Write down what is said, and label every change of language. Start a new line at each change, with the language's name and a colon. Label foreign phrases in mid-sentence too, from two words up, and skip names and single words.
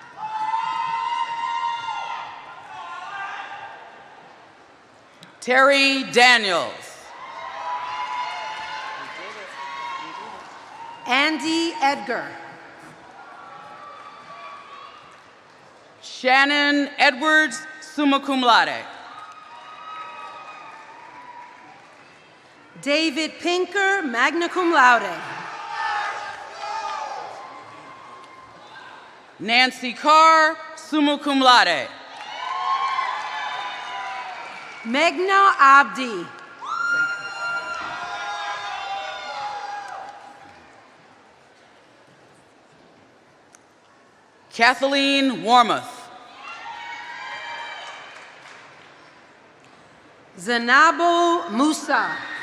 English: Terry Daniels. Andy Edgar. Shannon Edwards,
Latin: summa cum laude.
English: David Pinker,
Latin: magna cum laude.
English: Nancy Carr,
Latin: summa cum laude.
English: Meghna Abdi. Kathleen Warmoth. Zanabo Musa.